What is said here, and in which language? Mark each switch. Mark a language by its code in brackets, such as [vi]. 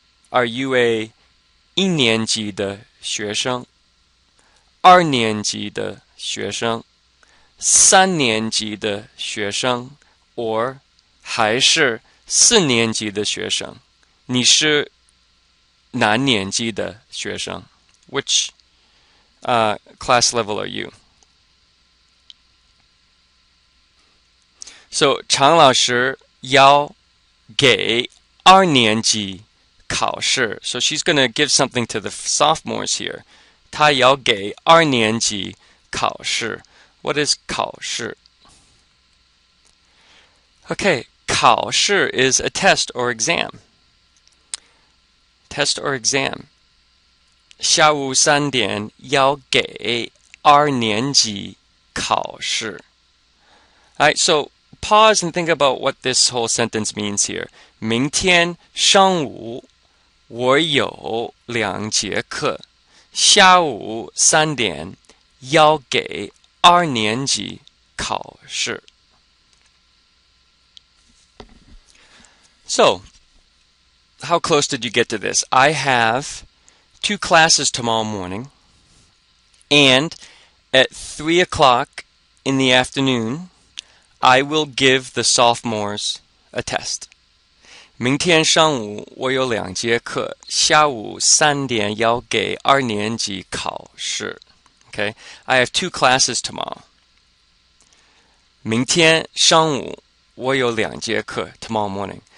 [en] Are you a [zh] 1年级的学生, 2年级的学生, 3年级的学生, or 还是4年级的学生? 你是哪年级的学生? [en] Which class level are you? [zh] So 常老师要给2年级考试. [en] So she's going to give something to the sophomores here. [zh] 她要给2年级 [en] 考试.What is 考试? Okay, 考试 is a test or exam. Test or exam. [zh] 下午3点要给2年级考试. [en] Alright, so pause and think about what this whole sentence means here. [zh] 明天上午我有2节课，下午3点要给2年级考试. [en] So, how close did you get to this? I have 2 classes tomorrow morning, and at 3 o'clock in the afternoon, I will give the sophomores a test. [zh] 明天上午我有2节课，下午3点要给2年级考试. [en] Okay, I have 2 classes tomorrow. [zh] 明天上午我有2节课 [en] tomorrow morning.